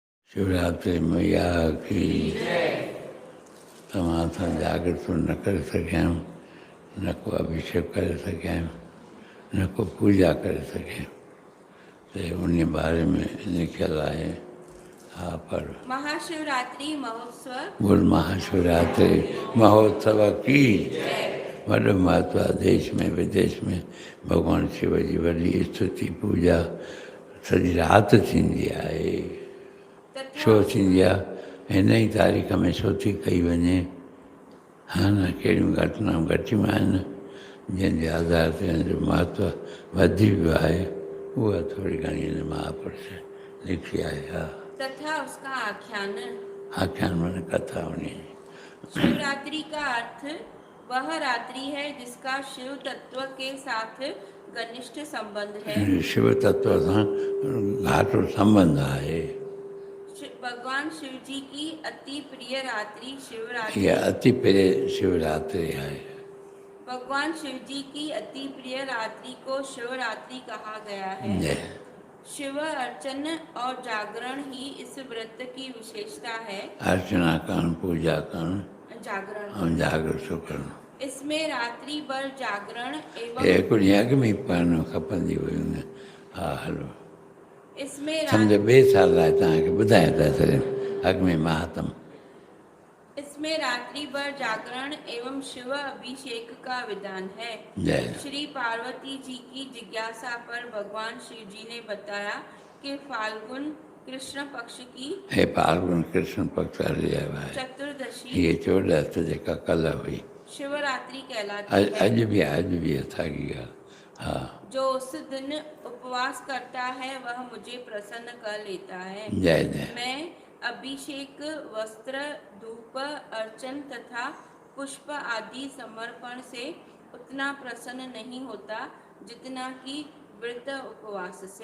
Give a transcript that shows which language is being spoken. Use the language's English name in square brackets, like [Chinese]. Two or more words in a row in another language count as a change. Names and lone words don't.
[Hindi] शिवरात्रि मैया की तमाम जागृत तो न कर सकें, न को अभिषेक कर सकें, न को पूजा कर सकें, तो उन बारे में लिखल है। हाँ, पर महाशिवरात्रि महोत्सव [Sindhi] बोल महाशिवरात्रि महोत्सव की वॾो महत्व आहे। देश में विदेश में भगवान शिव जी वॾी स्तुति पूजा सॼी राति थींदी आहे। छो थींदी आहे? हिन ई तारीख़ में छो थी कई वञे? हा न, कहिड़ियूं घटनाऊं घटियूं आहिनि जंहिंजे आधार ते हिन जो महत्व वधी वियो आहे। उहा थोरी घणी हिन महापुरुष लिखी आहे। हा, [Hindi] तथा उसका आख्यान। [Sindhi] आख्यान माने कथा होनी। [Hindi] शिवरात्रि का अर्थ वह रात्रि है जिसका शिव तत्व के साथ घनिष्ठ संबंध है। [Sindhi] शिव तत्व सां घाटो संबंध आहे। [Hindi] भगवान शिव जी की अति प्रिय रात्रि शिवरात्रि। यह अति प्रिय शिवरात्रि है। भगवान शिव जी की अति प्रिय रात्रि को शिवरात्रि कहा गया है। शिव अर्चन और जागरण ही इस व्रत की विशेषता है। [Sindhi] अर्चना करण, पूजा करण, जागरण और जागृत करण। [Hindi] इसमें रात्रि भर जागरण एवं [Sindhi] कुछ अॻु में पढ़णु खपंदी हुयूं। हा, हलो। [Hindi] इसमें [Sindhi] सम्झो ॿिए साल लाइ तव्हांखे ॿुधाए था छॾियूं अॻु में महात्म। [Hindi] इसमें रात्रि भर जागरण एवं शिव अभिषेक का विधान है। श्री पार्वती जी की जिज्ञासा पर भगवान शिव जी ने बताया कि फाल्गुन कृष्ण पक्ष की फाल्गुन कृष्ण पक्ष चतुर्दशी [Sindhi] ये 14 जेका कल हुई [Hindi] शिवरात्रि कहलाती है। [Sindhi] अॼु बि असांजी ॻाल्हि। हाँ, [Hindi] जो उस दिन उपवास करता है वह मुझे प्रसन्न कर लेता है। जय जय। मैं अभिषेक, वस्त्र, धूप, अर्चन तथा पुष्प आदि समर्पण से उतना प्रसन्न नहीं होता जितना कि व्रत उपवास से।